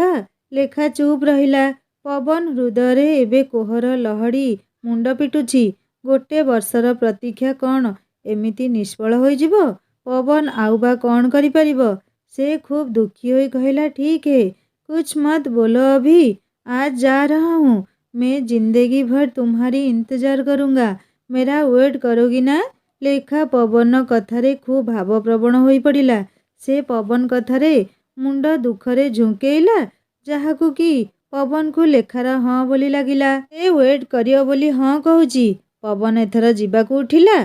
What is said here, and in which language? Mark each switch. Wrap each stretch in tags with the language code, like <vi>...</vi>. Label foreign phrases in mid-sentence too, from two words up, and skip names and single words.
<or>ଲେଖା ଚୁପ୍ ରହିଲା। ପବନ ହୃଦୟରେ ଏବେ କୋହର ଲହଡ଼ି ମୁଣ୍ଡ ପିଟୁଛି। ଗୋଟେ ବର୍ଷର ପ୍ରତୀକ୍ଷା କ'ଣ ଏମିତି ନିଷ୍ଫଳ ହୋଇଯିବ? ପବନ ଆଉ ବା କ'ଣ କରିପାରିବ? ସେ ଖୁବ୍ ଦୁଃଖୀ ହୋଇ କହିଲା,</or> <hi>ठीक है, कुछ मत बोलो अभी, आज जा रहा हूँ, मैं जिंदगी भर तुम्हारी इंतजार करूँगा, मेरा वेट करोगी ना?</hi> <or>ଲେଖା ପବନ କଥାରେ ଖୁବ୍ ଭାବପ୍ରବଣ ହୋଇ ପଡ଼ିଲା। ସେ ପବନ କଥାରେ ମୁଣ୍ଡ ଦୁଃଖରେ ଝୁଙ୍କେଇଲା, ଯାହାକୁ କି ପବନକୁ ଲେଖାର ହଁ ବୋଲି ଲାଗିଲା। ସେ ୱେଟ୍ କରିବ ବୋଲି ହଁ କହୁଛି। ପବନ ଏଥର ଯିବାକୁ ଉଠିଲା।</or>